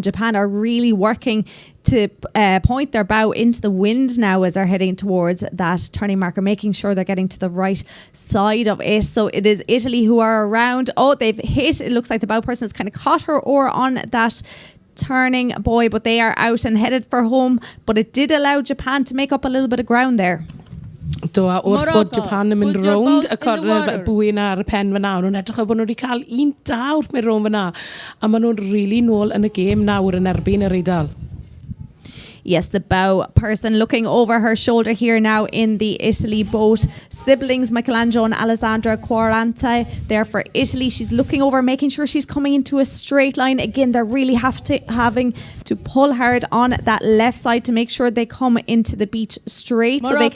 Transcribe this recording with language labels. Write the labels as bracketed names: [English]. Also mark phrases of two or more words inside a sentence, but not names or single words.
[English] Japan are really working to point their bow into the wind now as they're heading towards that turning marker, making sure they're getting to the right side of it. So it is Italy who are around. Oh, they've hit. It looks like the bow person has kind of caught her oar on that turning buoy, but they are out and headed for home. But it did allow Japan to make up a little bit of ground there. [Welsh] Do a wrth Morocco, bod Japan yn mynd [English] put your [Welsh] rownd [English] boat [Welsh] y [English] in the water. [Welsh] bwy na ar y pen fyna. Nhw'n edrych bod nhw wedi cael un da wrth mynd rownd fyna. A maen nhw'n really nôl yn y gêm nawr yn erbyn yr Eidal. [English] Yes, the bow person looking over her shoulder here now in the Italy boat. Siblings Michelangelo and Alessandra Quaranta there for Italy. She's looking over, making sure she's coming into a straight line. Again, they're really having to pull hard on that left side to make sure they come into the beach straight so they can